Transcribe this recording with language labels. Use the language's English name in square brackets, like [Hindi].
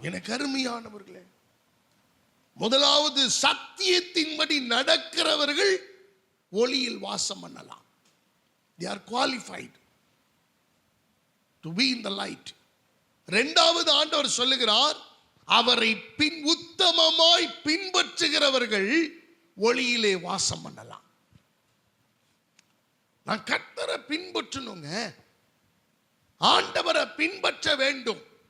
[Tamil] எனக்கு அருமையானவர்களே, முதலாவது சத்தியத்தின்படி நடக்கிறவர்கள் ஒளியில் வாசம் பண்ணலாம். [English] They are qualified to be in the light. [Tamil] இரண்டாவது ஆண்டவர் சொல்லுகிறார், அவரை உத்தமமாய் பின்பற்றுகிறவர்கள் ஒளியிலே வாசம் பண்ணலாம். நான் கர்த்தரை பின்பற்றணுங்க, ஆண்டவரை பின்பற்ற வேண்டும்.